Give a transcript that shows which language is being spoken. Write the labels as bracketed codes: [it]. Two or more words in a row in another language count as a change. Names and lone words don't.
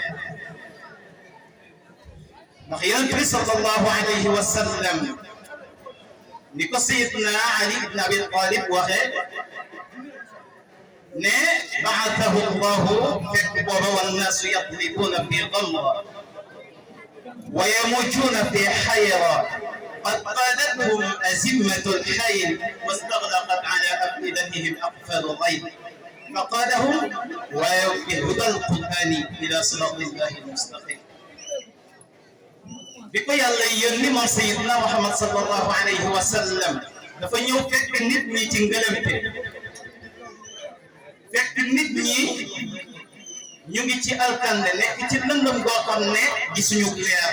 [wo] ndax yonent bi [ar] صلى الله عليه وسلم [wo] ni ko sayidna Ali ibn Abi Talib waxee [ar] ne بعثه الله [wo] fekk booba [ar] والناس يضربون في غمرة ويموجون في حيرة قد قادتهم أزمة الخير واستغلقت على أفئدتهم أقفال الغيب فقادهم بهدى القرآن إلى صراط الله المستقيم. [wo] bi ko yàlla yónni moom Sayyidina Muhammad [ar] صلى الله عليه وسلم [wo] dafa ñëw fekk nit ñi ci ngëlëmte, fekk nit ñi ñu ngi ci alkande nekk ci lëndëm goo xam ne gisuñu leer.